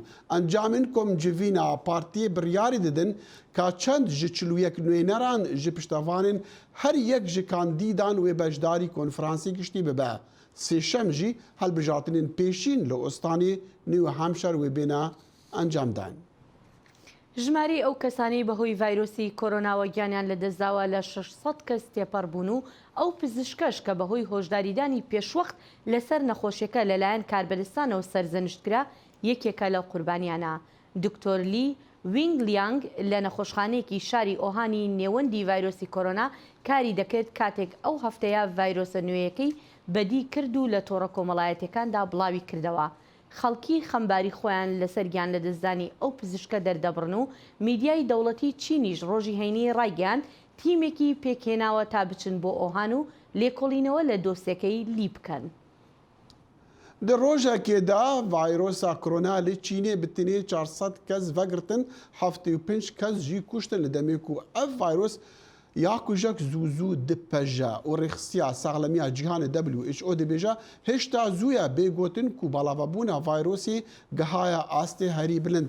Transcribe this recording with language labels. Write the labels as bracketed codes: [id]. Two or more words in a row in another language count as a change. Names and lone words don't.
[ku] Encamên komcivîna partiyê biryarî didin ka çend ji 41 nûneran ji piştevanên her yek ji kandîdan wê beşdarî konferansê giştî bibe. Sêşem jî helbijartinên pêşîn li Ostanê New Hampshire wê bêne encam dan. [ckb] ژماری ئەو کەسانەی بەهۆی ڤایرۆسی کۆرۆناوە گیانیان لەدەستداوە لە 600 کەس تێپەڕبوون و ئەو پزیشکەش کە بەهۆی هۆشداریدانی پێشوەخت لەسەر نەخۆشیەکە لەلایەن کاربەرستانەوە سەرزەنشتکرا یەکێکە لەو قوربانیانە. دکتۆر لی وینگلیانگ لە نەخۆشخانەیەکی شاری ئۆهانی نێوەندی ڤایرۆسی کۆرۆنا کاری دەکرد کاتێک ئەو هەفتەیە ڤایرۆسە نوێیەکەی بەدی کرد و لە تۆڕە کۆمەڵایەتەکاندا بڵاوی کردەوە. خەڵکی خەمباری خۆیان لەسەر گیان لە دەستدانی ئەو پزیشکە دەردەبڕن و میدیای دەوڵەتی چینیش ڕۆژی هەینی ڕایگەیاند تیمێکی پێکهێناوە تا بچن بۆ ئۆهان و لێکۆڵینەوە لە دۆسیەکەی لی بکەن. [ku] Di rojekê de vayrosa korona li Çînê bi tenê 400 kes vegirtin 75 kes jî kuştin li demê ku ev vayros ya kujek zû zû dipeje û rêxistiya saxlemiya cîhanê WHO dibêje hêşta zûya bêgotin ku balavebûna vayrosê gihaya astê herî bilind.